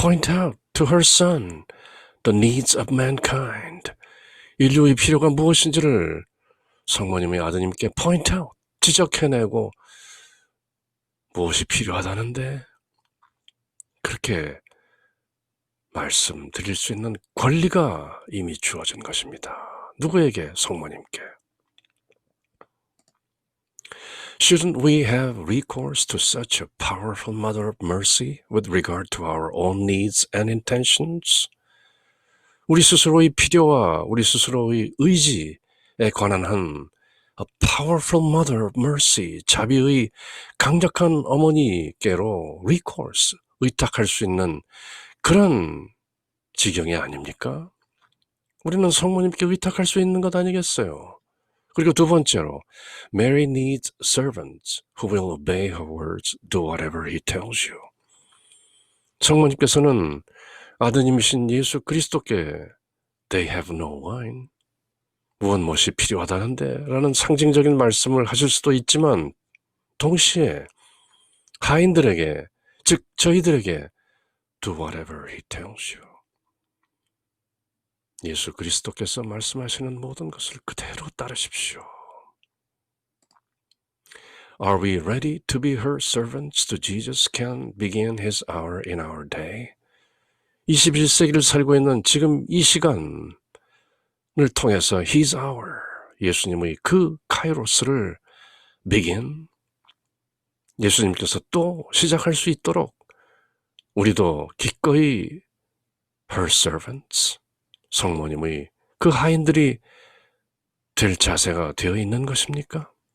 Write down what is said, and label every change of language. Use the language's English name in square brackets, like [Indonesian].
[English] out to her son the needs of mankind, [Korean] 인류의 필요가 무엇인지를 성모님의 아드님께 [English] point out, [Korean] 지적해내고 무엇이 필요하다는데 그렇게 말씀드릴 수 있는 권리가 이미 주어진 것입니다. 누구에게? 성모님께. [English] Shouldn't we have recourse to such a powerful mother of mercy with regard to our own needs and intentions? [Korean] 우리 스스로의 필요와 우리 스스로의 의지에 관한 한 [English] a powerful mother of mercy, [Korean] 자비의 강력한 어머니께로 recourse, 의탁할 수 있는 그런 지경이 아닙니까? 우리는 성모님께 위탁할 수 있는 것 아니겠어요? 그리고 두 번째로, [English] Mary needs servants who will obey her words, do whatever he tells you. [Korean] 성모님께서는 아드님이신 예수 그리스도께 [English] They have no wine. [Korean] 무엇이 필요하다는데 라는 상징적인 말씀을 하실 수도 있지만 동시에 하인들에게, 즉 저희들에게 [English] Do whatever he tells you. [Korean] 예수 그리스도께서 말씀하시는 모든 것을 그대로 따르십시오. [English] Are we ready to be her servants to Jesus can begin his hour in our day? [Korean] 21세기를 살고 있는 지금 이 시간을 통해서 [English] his hour, [Korean] 예수님의 그 카이로스를 begin, 예수님께서 또 시작할 수 있도록 우리도 기꺼이 [English] her servants, [Korean] 성모님의 그 하인들이 될 자세가 되어 있는 것입니까?